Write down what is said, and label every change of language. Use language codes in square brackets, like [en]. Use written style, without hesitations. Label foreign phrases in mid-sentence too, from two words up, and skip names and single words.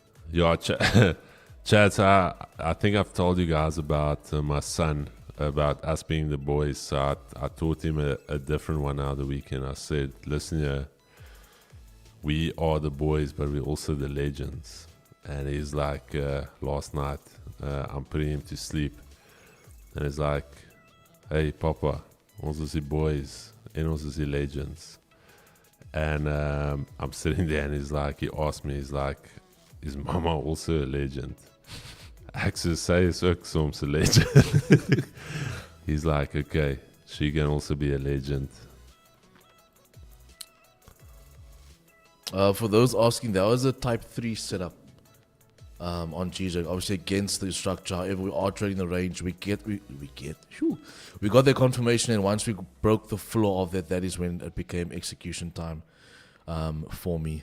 [en] Yeah, Chad, I think I've told you guys about my son, about us being the boys. So I taught him a different one now the weekend. I said, listen here, we are the boys, but we're also the legends. And he's like, last night, I'm putting him to sleep. And he's like, [af] hey, Papa, ons is die boys en ons is die legends. [en] And I'm sitting there and he's like, he asked me, he's like, is Mama also a legend? [af] Ek sê sy is ook soms 'n legend. [en] He's like, okay, she can also be a legend. For those asking, that was a type 3 setup on GJ. Obviously against the structure. However, we are trading the range. We got the confirmation, and once we broke the floor of that is when it became execution time for me.